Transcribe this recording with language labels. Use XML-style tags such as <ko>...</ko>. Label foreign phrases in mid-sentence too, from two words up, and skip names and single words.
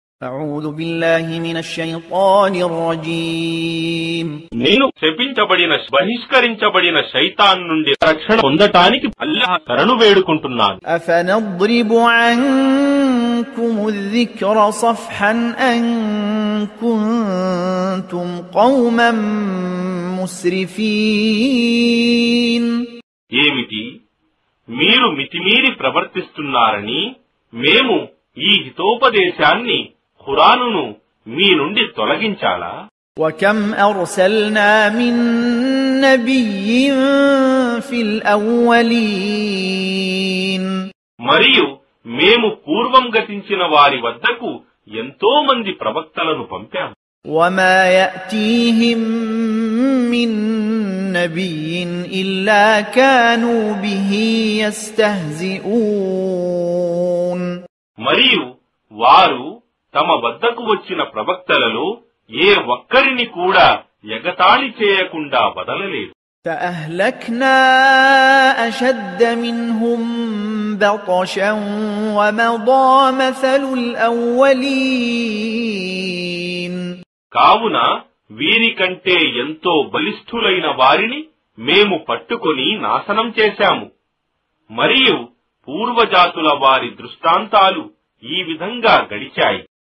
<ar>أعوذ بالله من الشيطان الرجيم</ar> <te>నేను శపించబడిన బహిష్కరించబడిన శైతాన్ నుండి రక్షణ పొందటానికి అల్లాహ్ శరణు వేడుకుంటున్నాను.</te> <ar>أفنضرب عنكم الذكر صفحا أن كنتم قوما مسرفين</ar> <te>ఏమిటి మీరు మితిమీరి ప్రవర్తిస్తున్నారని మేము ఈ హితోపదేశాన్ని ఖురానును మీ నుండి తొలగించాలా?</te> <ar>وكم أرسلنا من نبي في الأولين</ar> <te>మరియు మేము పూర్వం గతించిన వారి వద్దకు ఎంతో మంది ప్రవక్తలను పంపాము.</te> <ar>وما يأتيهم من نبي إلا كانوا به يستهزئون</ar> <te>మరియు వారు తమ వద్దకు వచ్చిన ప్రవక్తలలో ఏ ఒక్కరిని కూడా ఎగతాళి చేయకుండా వదలలేదు.</te> <ar>فأهلكنا أشد منهم بطشا ومضى مثل الأولين</ar> <te>కావున వీరికంటే ఎంతో బలిష్ఠులైన వారిని మేము పట్టుకొని నాశనం చేశాము. మరియు పూర్వజాతుల వారి దృష్టాంతాలు ఈ విధంగా గడిచాయి.</te>